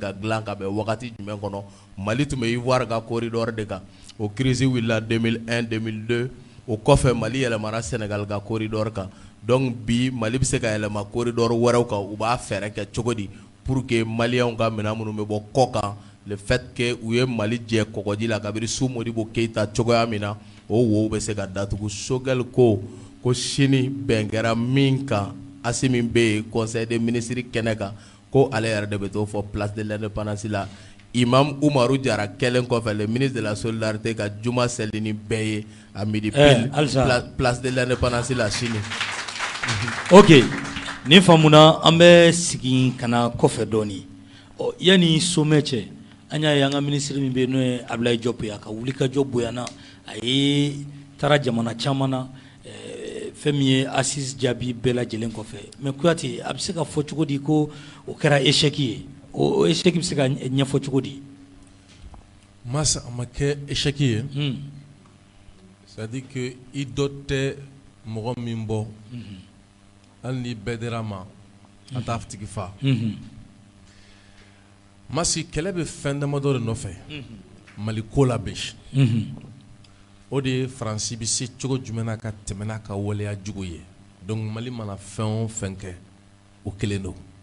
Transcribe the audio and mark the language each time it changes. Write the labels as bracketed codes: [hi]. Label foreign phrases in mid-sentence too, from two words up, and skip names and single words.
[bm] ka dilan ka bɛn wagati jumɛn kɔnɔ Mali tun bɛ Ivoire ka corridor de kan o crise wulila 2001 2002 o kɔfɛ Mali yɛlɛmana Sénégal ka corridor kan donc bi Mali bɛ se ka yɛlɛma corridor wɛrɛw kan u b'a fɛɛrɛ kɛ cogo di [fr] pour que [bm] Maliens ka minɛn minnu bɛ bɔ kɔ kan [fr] le fait que [bm] u ye Mali jɛ kɔgɔji la kabiri su Modibo Keita cogoya min na o wo bɛ se ka datugu Choguel ko sini bɛn kɛra min kan Assimi bɛ yen [fr] conseil des ministres [bm] kɛnɛ kan ko ale yɛrɛ de bɛ t'o fɔ [fr] place de l'indépendance [bm] la Imam Umaru Jara kɛlen kɔfɛ [fr] le ministre de la solidarité [bm] ka juma seli ni bɛɛ ye [fr] à midi pile place de l'indépendance [bm] la sini. Ok, nin faamuna an bɛ sigi ka na kɔfɛ dɔɔni yani sommet cɛ an y'a ye an ka ministre min bɛ yen n'o ye Ablaye Diop ye a ka wulikajɔ bonyana a ye taara jamana caman na fɛn min ye assise jaabi bɛɛ lajɛlen kɔfɛ mais Kuyate a bɛ se ka fɔ cogo di ko o kɛra échec ye o échec bɛ se ka ɲɛfɔ cogo di Masa a ma kɛ échec ye [fr] c'est-à-dire que [bm] i dɔ tɛ mɔgɔ min bɔ hali ni bɛɛ dira ma a t'a tigi fa Masi kɛlɛ bɛ fɛn damadɔ de nɔfɛ Mali ko la bi o de ye Faransi bɛ se cogo jumɛn na ka tɛmɛ n'a ka waleya jugu ye donc Mali mana fɛn o fɛn kɛ o kelen don